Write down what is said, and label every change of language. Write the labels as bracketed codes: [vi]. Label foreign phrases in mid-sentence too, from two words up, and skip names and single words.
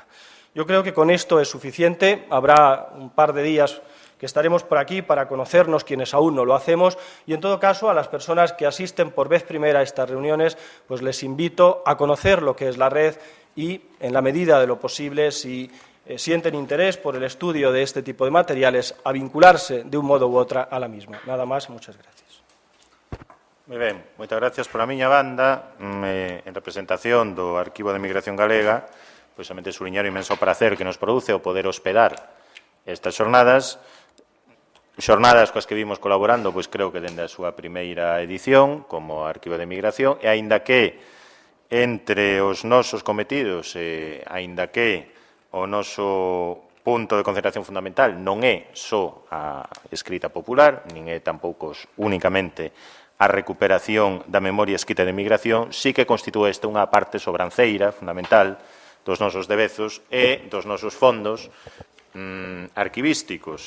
[es] Yo creo que con esto es suficiente. Habrá un par de días que estaremos por aquí para conocernos quienes aún no lo hacemos y, en todo caso, a las personas que asisten por vez primera a estas reuniones, pues les invito a conocer lo que es la red y, en la medida de lo posible, si sienten interés por el estudio de este tipo de materiales, a vincularse de un modo u outra a la misma. Nada más, muchas gracias. [gl] Moi ben, moitas gracias por a miña banda. En representación do Arquivo de Emigración Galega, pois somente subliñar o inmenso prazer que nos produce o poder hospedar estas xornadas coas que vimos colaborando, pois creo que dende a súa primeira edición como Arquivo de Emigración, e aínda que entre os nosos cometidos, aínda que o noso punto de concentración fundamental non é só a escrita popular, nin é tampouco únicamente a recuperación da memoria escrita de emigración, sí que constitúe esta unha parte sobranceira, fundamental, dos nosos devezos e dos nosos fondos arquivísticos.